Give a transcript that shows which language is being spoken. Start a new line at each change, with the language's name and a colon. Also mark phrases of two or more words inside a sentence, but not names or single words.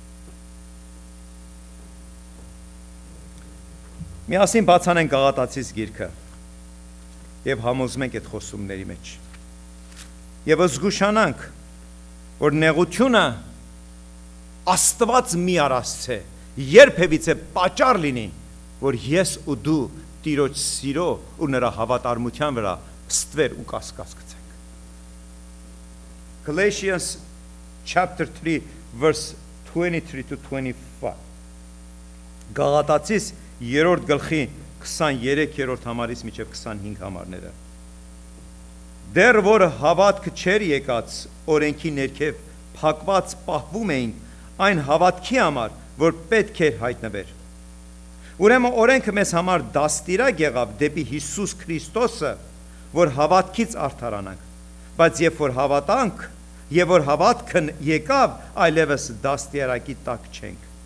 Armenian: Միասին բացանենք Գաղատացիս գիրքը եւ համոզվենք այդ խոսումների մեջ։ Եվ զգուշանանք, որ նեղությունը Աստված մի արածց է, երբևիցե պատճառ լինի, որ ես ու դու Տիրոջ սիրո ու նրա հավատարմության վրա ստվեր ու կասկած գցենք։
English: Galatians chapter 3 verse 23 to 25
Armenian: Գաղատացիս 3-րդ գլխի 23-րդ համարից մինչև 25 համարները Դեռ որ հավատքը չեր եկած օրենքի ներքև փակված պահվում էին այն հավատքի համար որ պետք էր հայտնվեր Ուրեմն օրենքը մեզ համար դաստիարակ եղավ դեպի Հիսուս Քրիստոսը որ հավատքից արդարանանք բայց երբ որ հավատանք եւ որ հավատքն եկավ այլևս դաստիարակի տակ չենք